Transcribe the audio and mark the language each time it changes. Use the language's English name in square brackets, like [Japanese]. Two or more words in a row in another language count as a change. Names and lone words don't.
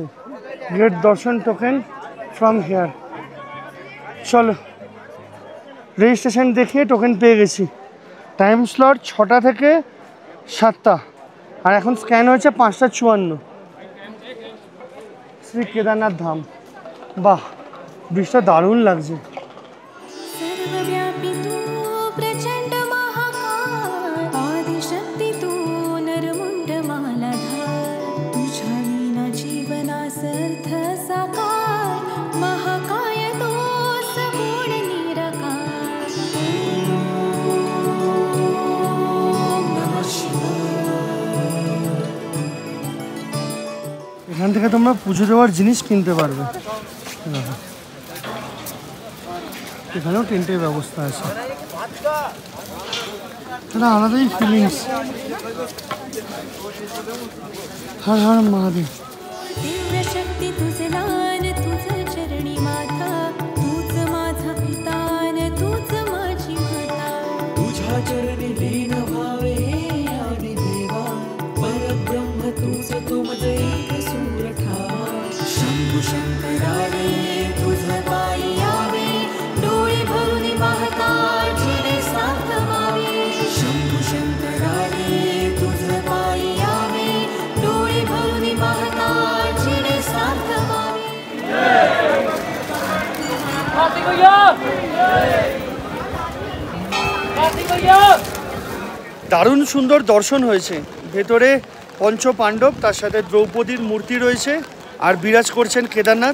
[English] Get darshan token from here. [Bangla] চলো, রেজিস্ট্রেশন দেখিয়ে টোকেন পেয়ে গেছি। [English] time slot [Bangla] 6টা থেকে 7টা, আর এখন স্ক্যান হয়েছে 5:54। শ্রী কেদারনাথ ধাম, বাহ ব্রিজটা দারুণ লাগছে। [Marathi] सर्वव्यापी तू प्रचंड महाकाय, आदिशक्ती तू नरमुंड मालाधार, तुझ्या विना जीवनास अर्थ साकार, महाकाय तू सगुण निराकार। [Sanskrit] ओम नमः शिवाय। [Bangla] এখান থেকে তোমরা পুজো দেওয়ার জিনিস কিনতে পারবে। এখানেও টেন্টের ব্যবস্থা আছে, এটা আলাদাই ফিলিংস। হর হর মহাদেব। [Marathi] दिव्य शक्ती तुझे दान, तुझं चरणी माता, तूच माझा पिता न तूच माझी माता, तुझ्या चरणी लीन व्हावे हे आदि देवा, परब्रह्म तूच तुमज एक सूर ठावा, शंभू शंकराने तुझं पायी यावे, डोळे भरून पाहता जिने साथ व्हावे, शंभू शंकराने तुझं पायी यावे, डोळे भरून पाहता जिने साथ व्हावे। [Bangla] দারুণ সুন্দর দর্শন হয়েছে। ভেতরে পঞ্চ পাণ্ডব, তার সাথে দ্রৌপদীর মূর্তি রয়েছে, আর বিরাজ করছেন কেদারনাথ।